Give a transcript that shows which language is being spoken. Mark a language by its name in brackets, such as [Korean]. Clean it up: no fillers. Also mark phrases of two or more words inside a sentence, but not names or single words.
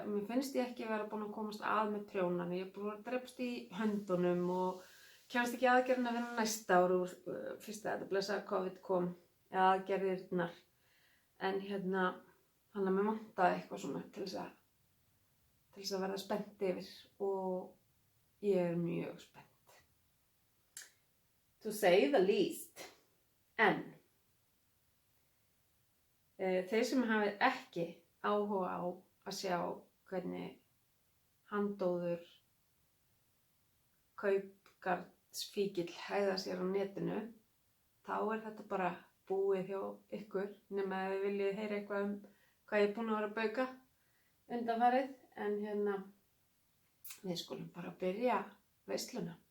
[Icelandic] Mér finnst ég ekki vera búin að komast að með prjónan, ég er búin að drepast í höndunum og kemst ekki aðgerðin að vinna næsta ár úr fyrst að þetta blessa COVID kom, eða aðgerðirnar, en þannig að mér vantaði eitthvað svona til þess að verða spennt yfir, og ég er mjög spennt. [English] To say the least. [Icelandic] En þeir sem hafi ekki áhuga á að sjá hvernig handóður kaupgarðsfíkill hegða sér á netinu, þá er þetta bara búið hjá ykkur, nema að þið viljið heyra eitthvað hvað ég er búin að vera að bauka undanfarið, en við skulum bara byrja veisluna.